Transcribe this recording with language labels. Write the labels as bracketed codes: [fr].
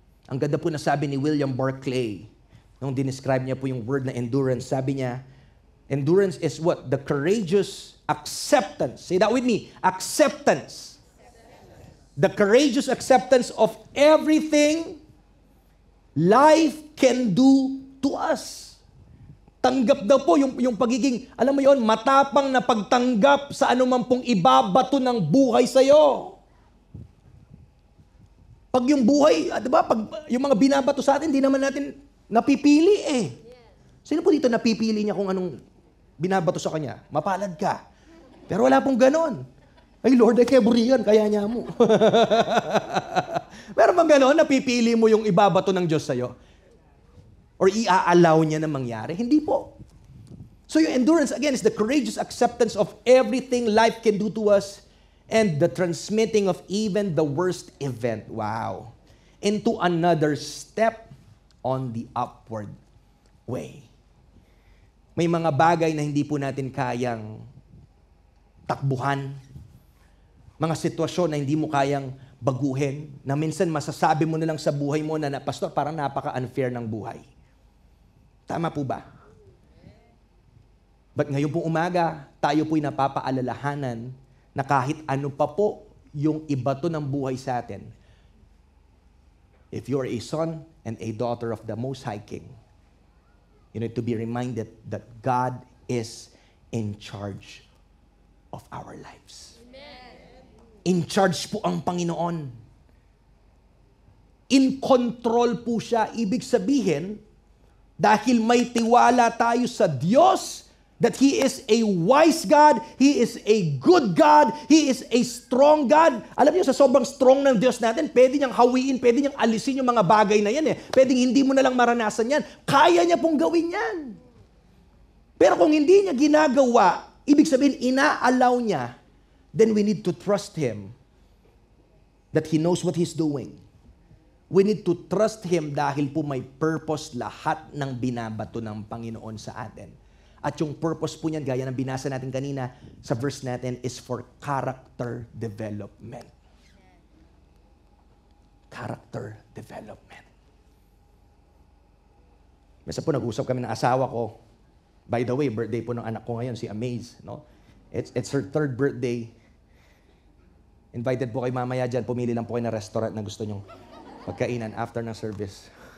[tl] Ang ganda po na sabi ni William Barclay, nung dinescribe niya po yung word na endurance, sabi niya, [en] endurance is what? The courageous acceptance. Say that with me. Acceptance. The courageous acceptance of everything life can do to us. [tl] Tanggap daw po yung pagiging, alam mo yon, matapang na pagtanggap sa anuman pong ibabato ng buhay sa'yo. Pag yung buhay, di ba, pag yung mga binabato sa atin, hindi naman natin napipili eh. Sino po dito napipili niya kung anong binabato sa kanya? Mapalad ka. Pero wala pong ganon. Ay Lord, ay keburiyan, kaya niya mo. Pero bang ganon, napipili mo yung ibabato ng Diyos sa'yo? Or i-allow niya na mangyari? Hindi po. [en] So yung endurance, again, is the courageous acceptance of everything life can do to us and the transmitting of even the worst event, wow, into another step on the upward way. [tl] May mga bagay na hindi po natin kayang takbuhan, mga sitwasyon na hindi mo kayang baguhin, na minsan masasabi mo na lang sa buhay mo na, Pastor, parang napaka-unfair ng buhay. Tama po ba? [en] But [tl] ngayon pong umaga, tayo po'y napapaalalahanan na kahit ano pa po yung ibato ng buhay sa atin, [en] if you're a son and a daughter of the Most High King, you need to be reminded that God is in charge of our lives. [tl] In charge po ang Panginoon. In control po siya. Ibig sabihin, dahil may tiwala tayo sa Diyos, [en] that He is a wise God, He is a good God, He is a strong God. [tl] Alam niyo, sa sobrang strong ng Diyos natin, pwede niyang hawiin, pwede niyang alisin yung mga bagay na yan. Pwedeng hindi mo na lang maranasan yan. Kaya niya pong gawin yan. Pero kung hindi niya ginagawa, ibig sabihin, ina-allow niya, [en] then we need to trust Him that He knows what He's doing. We need to trust Him [tl] dahil po may purpose lahat ng binabato ng Panginoon sa atin. At yung purpose po niyan, gaya ng binasa natin kanina sa verse natin, is for character development. [en] Character development. [tl] Mesa po nag-usap kami ng asawa ko. [en] By the way, birthday [tl] po ng anak ko ngayon, [en] si Amaze. No? It's her 3rd birthday. [tl] Invited po kayo mamaya dyan. Pumili lang po kayo na restaurant na gusto nyong pagkainan after ng service.